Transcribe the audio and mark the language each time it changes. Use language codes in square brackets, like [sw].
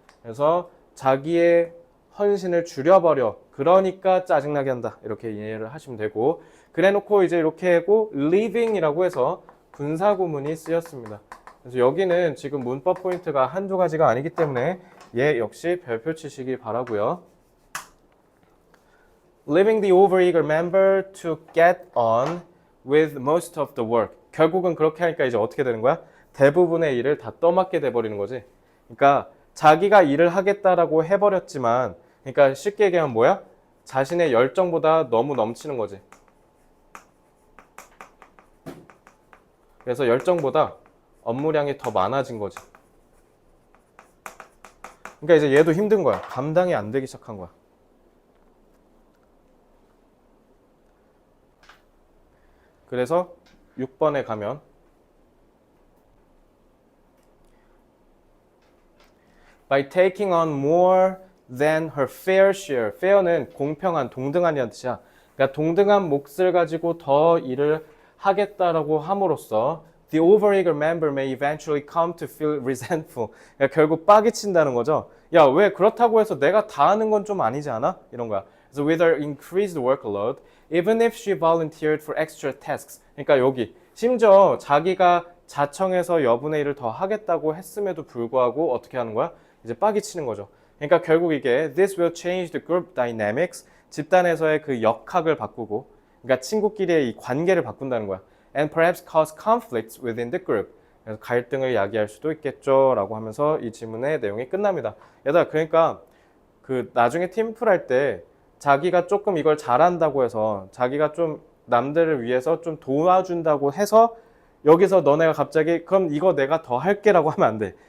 [ko] 그래서 자기의 헌신을 줄여버려. 그러니까 짜증나게 한다. 이렇게 이해를 하시면 되고 그래놓고 이제 이렇게 하고 living이라고 해서 분사구문이 쓰였습니다. 그래서 여기는 지금 문법 포인트가 한두 가지가 아니기 때문에 얘 역시 별표 치시기 바라고요. [en] Leaving the overeager member to get on with most of the work. [ko] 결국은 그렇게 하니까 이제 어떻게 되는 거야? 대부분의 일을 다 떠맡게 돼버리는 거지. 그러니까 자기가 일을 하겠다라고 해버렸지만 그러니까 쉽게 얘기하면 뭐야? 자신의 열정보다 너무 넘치는 거지. 그래서 열정보다 업무량이 더 많아진 거지. 그러니까 이제 얘도 힘든 거야. 감당이 안 되기 시작한 거야. 그래서 6번에 가면 [en] by taking on more than her fair share. [ko] fair는 공평한, 동등한이라는 뜻이야. 그러니까 동등한 몫을 가지고 더 일을 하겠다라고 함으로써 [en] the overeager member may eventually come to feel resentful. [ko] 그러니까 결국 빠기 친다는 거죠. 야, 왜 그렇다고 해서 내가 다 하는 건 좀 아니지 않아? 이런 거야. [en] So with her increased workload, even if she volunteered for extra tasks. [ko] 그러니까 여기 심지어 자기가 자청해서 여분의 일을 더 하겠다고 했음에도 불구하고 어떻게 하는 거야? 이제 빠기 치는 거죠. 그러니까 결국 이게 [en] this will change the group dynamics. [ko] 집단에서의 그 역학을 바꾸고, 그러니까 친구끼리의 이 관계를 바꾼다는 거야. [en] And perhaps cause conflicts within the group. [ko] 그래서 갈등을 야기할 수도 있겠죠 라고 하면서 이 질문의 내용이 끝납니다. 얘들아, 그러니까 그 나중에 팀플 할 때 자기가 조금 이걸 잘한다고 해서 자기가 좀 남들을 위해서 좀 도와준다고 해서 여기서 너네가 갑자기 그럼 이거 내가 더 할게 라고 하면 안 돼.